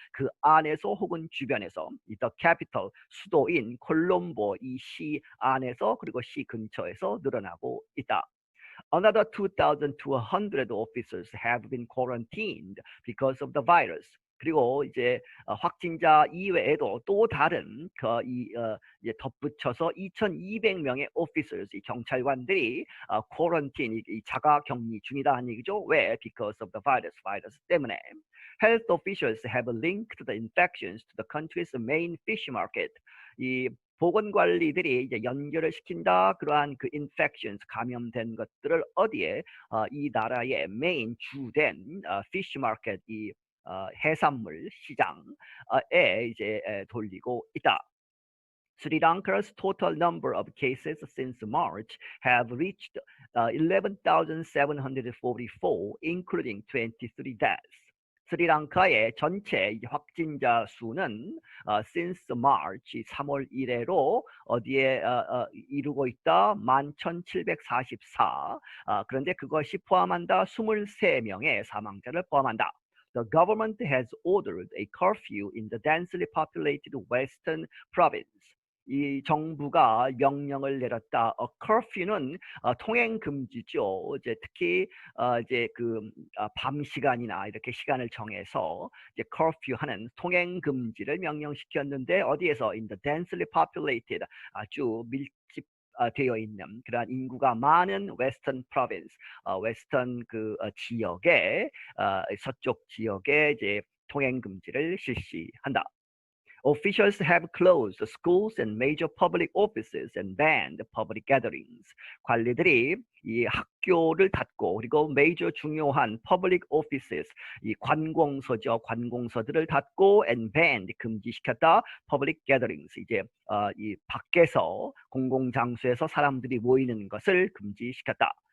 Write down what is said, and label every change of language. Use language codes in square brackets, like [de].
[ko] 그 안에서 혹은 주변에서 [en] the capital, [ko] 수도인 콜롬보 이 시 안에서 그리고 시 근처에서 늘어나고 있다. [en] Another 2,200 officers have been quarantined because of the virus. [ko] 그리고 이제 확진자 이외에도 또 다른 이제 덧붙여서 2,200명의 officers, 이 경찰관들이 quarantine, 이 자가 격리 중이다 하는 얘기죠. 왜? [en] Because of the virus, [ko] 바이러스 때문에. [en] Health officials have linked the infections to the country's main fish market. [ko] 이 보건관리들이 이제 연결을 시킨다. 그러한 그 infections, 감염된 것들을 어디에? 이 나라의 메인 주된 fish market, 이 해산물 시장에 이제 돌리고 있다. [en] Sri Lanka's total number of cases since March have reached 11,744, including 23 deaths. [ko] 스리랑카의 전체 확진자 수는 [en] since March [ko] 3월 이래로 어디에 이루고 있다? 11,744. 그런데 그것이 포함한다 23명의 사망자를 포함한다. [en] The government has ordered a curfew in the densely populated western province. [ko] 이 정부가 명령을 내렸다. curfew는 통행 금지죠. 이제 특히 이제 밤 시간이나 이렇게 시간을 정해서 이제 curfew 하는 통행 금지를 명령시켰는데 어디에서? [en] In the densely populated, [ko] 아주 밀집 되어 있는 그러한 인구가 많은 웨스턴 프로빈스, 웨스턴 지역에 서쪽 지역에 이제 통행 금지를 실시한다. [en] Officials have closed schools and major public offices and banned public gatherings. [ko] 관리들이 이 학교를 닫고 그리고 major 중요한 public offices, 이 관공서죠. 관공서들을 닫고 [en] and banned [ko] 금지시켰다. [en] public gatherings, [ko] 이제 이 밖에서 공공장소에서 사람들이 모이는 것을 금지시켰다.